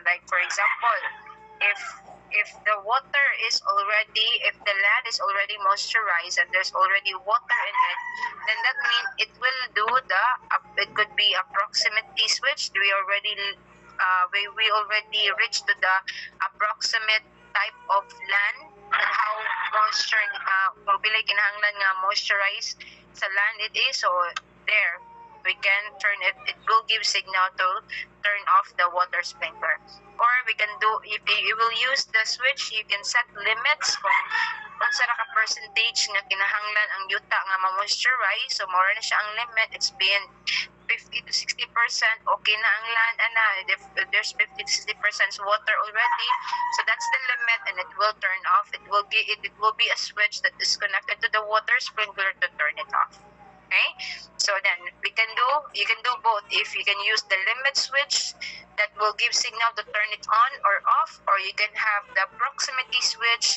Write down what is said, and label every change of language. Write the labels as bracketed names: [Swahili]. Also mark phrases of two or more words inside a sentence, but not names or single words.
[English] Like for example, if the land is already moisturized and there's already water in it, then that means it will do it could be a proximity switch. We already reached to the approximate type of land and how moisture [Cebuano] kung pili kinahanglan nga [English] moisturize sa land it is. So there we can turn it. It will give signal to turn off the water sprinkler. Or we can do, if you will use the switch, you can set limits [Cebuano] kung unsa ra ka percentage nga kinahanglan ang yuta nga ma-moisturize. So more na siya ang limit. [English] It's been 50 to 60%, okay [Cebuano] na ang [English] land, if there's 50 to 60% water already, so that's the limit, and it will turn off. It will be a switch that is connected to the water sprinkler to turn it off. Okay, so then you can do both. If you can use the limit switch that will give signal to turn it on or off, or you can have the proximity switch.